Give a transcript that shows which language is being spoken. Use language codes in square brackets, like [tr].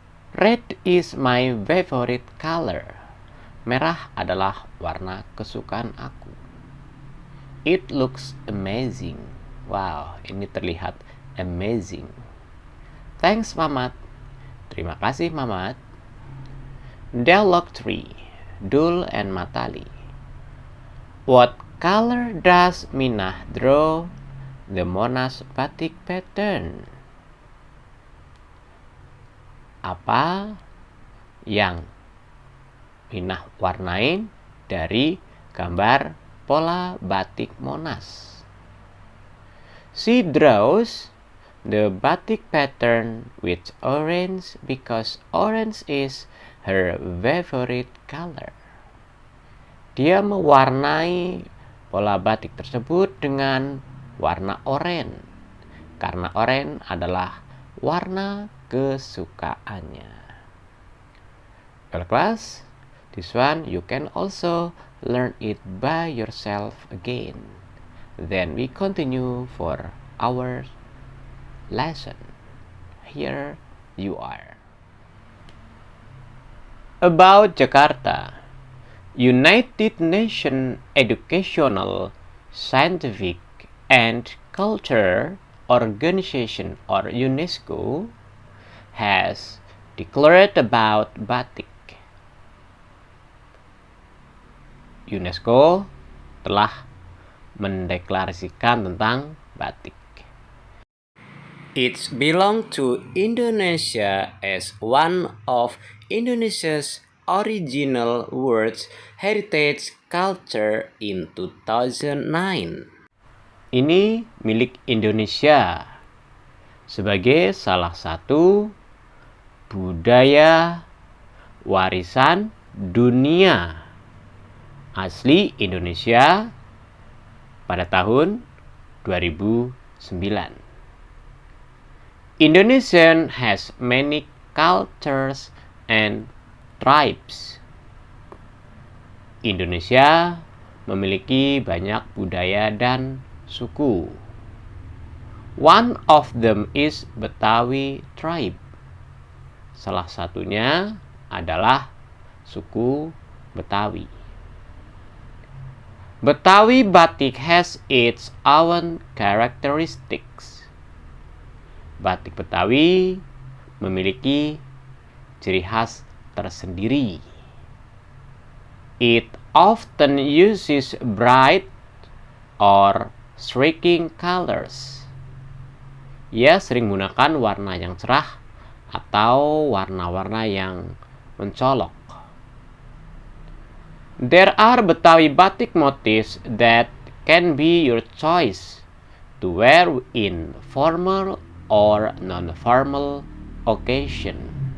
[en] Red is my favorite color. [id] Merah adalah warna kesukaan aku. [en] It looks amazing. [id] Wow, ini terlihat amazing. [en] Thanks, Mamat. [id] Terima kasih, Mamat. [en] Dialogue 3. Dul and Matali. What color does Minah draw the Monas batik pattern? [id] Apa yang Minah warnain dari gambar pola batik Monas? [en] She draws the batik pattern with orange because orange is her favorite color. [id] Dia mewarnai pola batik tersebut dengan warna oranye karena oranye adalah warna kesukaannya. [en] Well, class, this one you can also learn it by yourself again. Then we continue for our lesson. Here you are. About Jakarta. United Nations Educational, Scientific, and Culture Organization, or UNESCO, has declared about batik. [id] UNESCO telah mendeklarasikan tentang batik. [en] It belongs to Indonesia as one of Indonesia's original World Heritage Culture in 2009. [id] Ini milik Indonesia sebagai salah satu budaya warisan dunia asli Indonesia pada tahun 2009. [en] Indonesia has many cultures and tribes. [id] Indonesia memiliki banyak budaya dan suku. [en] One of them is Betawi tribe. [id] Salah satunya adalah suku Betawi. [en] Betawi batik has its own characteristics. [id] Batik Betawi memiliki ciri khas tersendiri. [en] It often uses bright or striking colors. [id] Ia sering menggunakan warna yang cerah atau warna-warna yang mencolok. [en] There are Betawi batik motifs that can be your choice to wear in formal or non-formal occasion.